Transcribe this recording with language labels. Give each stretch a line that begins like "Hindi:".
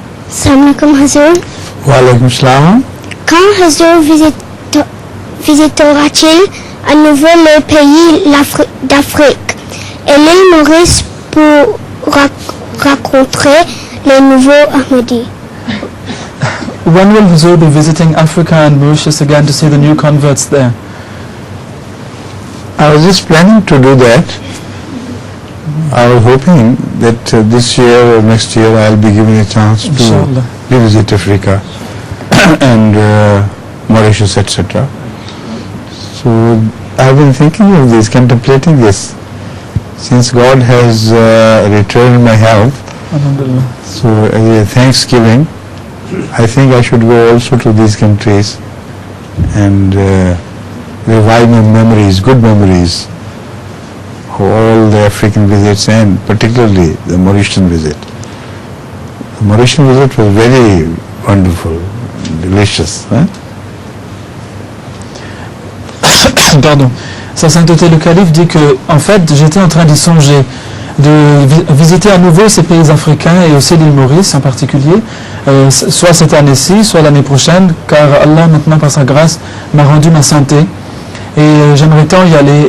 Arabic: Salam alaikum Huzur. Wa alaykum salam.
French: Quand Huzur visitera-t-il à nouveau le pays d'Afrique et l'île Maurice pour rencontrer les nouveaux Ahmadis?
English: when will Huzur be visiting Africa and Mauritius again to see the new converts there? I was just planning to do that. I was hoping that this year or next year I'll be given a chance to
Arabic: Inshallah.
English: visit Africa and Mauritius, etc. So I've been thinking of this, contemplating this. Since God has returned my health,
Arabic: Alhamdulillah.
English: so as a thanksgiving, I think I should go also to these countries and revive my memories, good memories of all the African visits and particularly the Mauritian visit. The Mauritian visit was very wonderful, delicious.
French: Hein? Pardon. Sa Sainteté le Calife dit que, en fait, j'étais en train d'y songer, de visiter à nouveau ces pays africains et aussi l'île Maurice en particulier, soit cette année-ci, soit l'année prochaine, car Allah maintenant par sa grâce m'a rendu ma santé et j'aimerais tant y aller.